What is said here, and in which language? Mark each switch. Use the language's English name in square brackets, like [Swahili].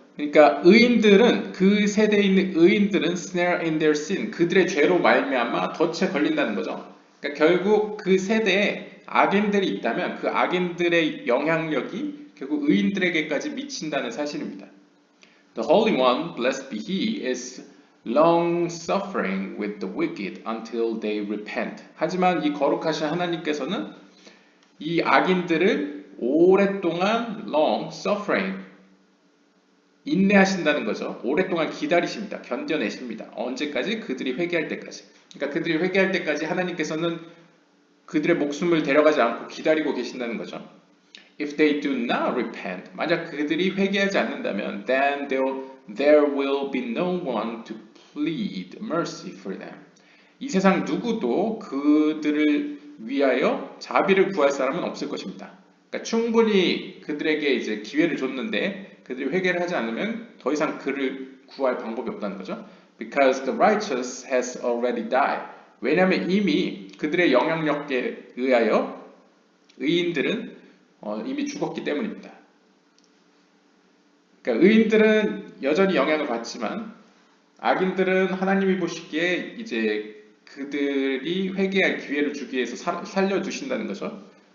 [Korean] 그러니까 의인들은 그 세대에 있는 의인들은 [English] snare in their sin [Korean] 그들의 죄로 말미암아 덫에 걸린다는 거죠. 그러니까 결국 그 세대에 악인들이 있다면 그 악인들의 영향력이 결국 의인들에게까지 미친다는 사실입니다. [English] The Holy One, blessed be He, is long suffering with the wicked until they repent. [Korean] 하지만 이 거룩하신 하나님께서는 이 악인들을 오랫동안 [English] long suffering [Korean] 인내하신다는 거죠. 오랫동안 기다리십니다. 견뎌내십니다. 언제까지? 그들이 회개할 때까지. 그러니까 그들이 회개할 때까지 하나님께서는 그들의 목숨을 데려가지 않고 기다리고 계신다는 거죠. [English] If they do not repent, [Korean] 만약 그들이 회개하지 않는다면, [English] then there will be no one to plead mercy for them. [Korean] 이 세상 누구도 그들을 위하여 자비를 구할 사람은 없을 것입니다. 그러니까 충분히 그들에게 이제 기회를 줬는데 그들이 회개를 하지 않으면 더 이상 그를 구할 방법이 없다는 거죠. [English] Because the righteous has already died. [Korean] 왜냐하면 이미 그들의 영향력에 의하여 의인들은 이미 죽었기 때문입니다. 그러니까 의인들은 여전히 영향을 받지만 악인들은 하나님이 보시기에 이제 그들이 회개할 기회를 주기 위해서 살려두신다는 거죠.